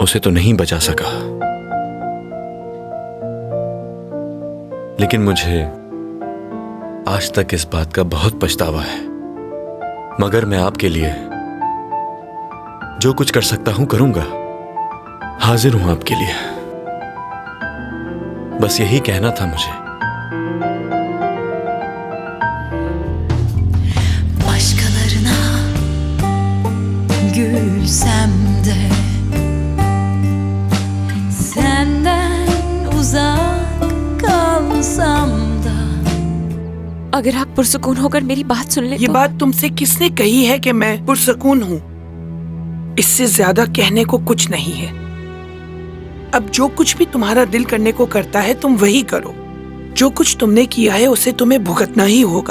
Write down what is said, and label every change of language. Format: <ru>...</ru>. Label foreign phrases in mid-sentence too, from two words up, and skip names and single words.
<hi>उसे तो नहीं बचा सका, लेकिन मुझे आज तक इस बात का बहुत पछतावा है। मगर मैं आपके लिए जो कुछ कर सकता हूं करूंगा। हाजिर हूं आपके लिए। बस यही कहना था मुझे।</hi> <tr>Başkalarına gülsem de senden uzak kalsam da।</tr> <hi>अगर आप पुरसुकून होकर मेरी बात सुन ले ये तो... बात तुमसे किसने कही है कि मैं पुरसुकून हूँ? इससे ज्यादा कहने को कुछ नहीं है। अब जो कुछ भी तुम्हारा दिल करने को करता है तुम वही करो। जो कुछ तुमने किया है उसे तुम्हें भुगतना ही होगा।</hi>